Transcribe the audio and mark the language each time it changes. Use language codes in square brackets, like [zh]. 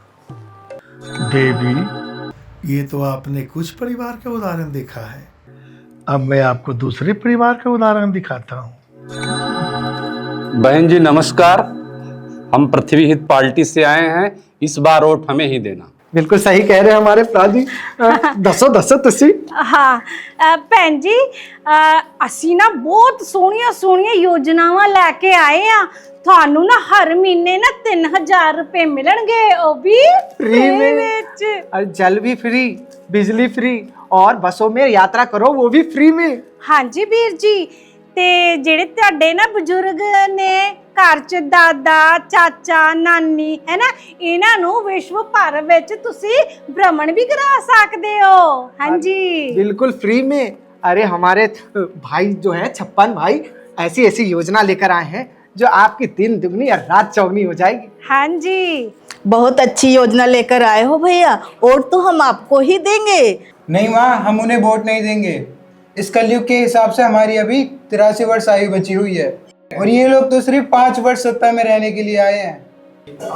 [hi] देवी, ये तो आपने कुछ परिवार का उदाहरण देखा है, अब मैं आपको दूसरे परिवार का उदाहरण दिखाता हूँ। बहन जी नमस्कार, हम पृथ्वी हित पार्टी से आए हैं, इस बार वोट हमें ही देना। बिल्कुल सही कह रहे हैं हमारे प्राजी। [pa] दसो तुसी। हाँ भैन जी ਅਸੀਂ ਨਾ ਬਹੁਤ ਸੋਹਣੀਆਂ ਯੋਜਨਾਵਾਂ ਲੈ ਕੇ ਆਏ ਆ ਤੁਹਾਨੂੰ ਨਾ ਹਰ ਮਹੀਨੇ ਨਾ 3000 ਰੁਪਏ ਮਿਲਣਗੇ ਉਹ ਵੀ [hi] फ्री में [pa] ਵਿੱਚ। [hi] और जल भी फ्री, बिजली फ्री और बसों में यात्रा करो वो भी फ्री में। [pa] ਹਾਂਜੀ ਵੀਰ ਜੀ ਤੇ ਜਿਹੜੇ ਤੁਹਾਡੇ ਨਾ ਬਜ਼ੁਰਗ ਨੇ ਘਰ ਚ ਦਾਦਾ ਚਾਚਾ ਨਾਨੀ ਹੈ ਨਾ ਇਹਨਾਂ ਨੂੰ ਵਿਸ਼ਵ ਭਰ ਵਿੱਚ ਤੁਸੀਂ ਭ੍ਰਮਣ ਵੀ ਕਰਾ ਸਕਦੇ ਹੋ। ਹਾਂਜੀ [hi] बिल्कुल फ्री में। अरे हमारे भाई जो है 56 भाई ऐसी योजना लेकर आए हैं जो आपकी दिन दुगनी और रात चौगनी हो जाएगी। [pa] ਹਾਂਜੀ [hi] बहुत अच्छी योजना लेकर आए हो भैया, वोट तो हम आपको ही देंगे। नहीं माँ, हम उन्हें वोट नहीं देंगे। इस कलयुग के हिसाब से हमारी अभी 83 वर्ष आयु बची हुई है और ये लोग तो सिर्फ 5 वर्ष सत्ता में रहने के लिए आए हैं।